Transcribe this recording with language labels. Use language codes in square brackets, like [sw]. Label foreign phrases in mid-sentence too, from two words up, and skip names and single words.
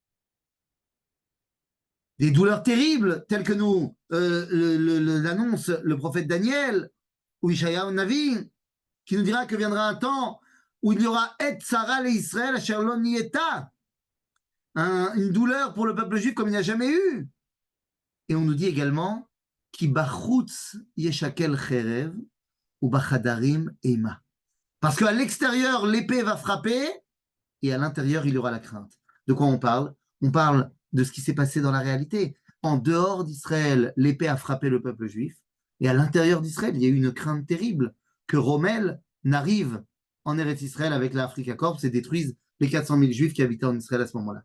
[fr] Des douleurs terribles, telles que nous l'annonce le prophète Daniel, ou [he] ישעיהו נביא, [fr] qui nous dira que viendra un temps où il y aura [he] עת צרה [fr] et Israël, [he] אשר לא נהיתה, [fr] une douleur pour le peuple juif comme il n'y a jamais eu. Et on nous dit également [he] כי בחוץ תשכל חרב ובחדרים אימה. [fr] Parce qu'à l'extérieur, l'épée va frapper et à l'intérieur, il y aura la crainte. De quoi on parle? On parle de ce qui s'est passé dans la réalité. En dehors d'Israël, l'épée a frappé le peuple juif et à l'intérieur d'Israël, il y a eu une crainte terrible que Rommel n'arrive en Eretz Israël avec l'Africa Corps et détruise les 400 000 juifs qui habitaient en Israël à ce moment-là.